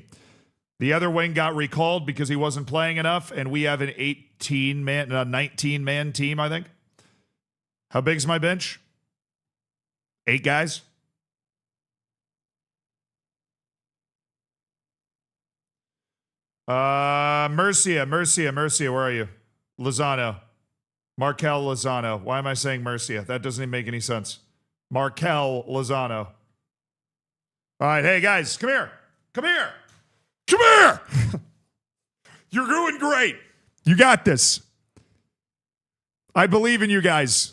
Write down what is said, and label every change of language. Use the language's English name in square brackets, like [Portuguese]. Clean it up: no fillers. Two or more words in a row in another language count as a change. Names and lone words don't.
[English] The other wing got recalled because he wasn't playing enough, and we have an 19-man team, I think. How big's my bench? 8 guys? Murcia, where are you? Lozano. Markel Lozano. Why am I saying Murcia? That doesn't even make any sense. Markel Lozano. All right, hey guys, come here. Come here. Come here! You're doing great. You got this. I believe in you guys.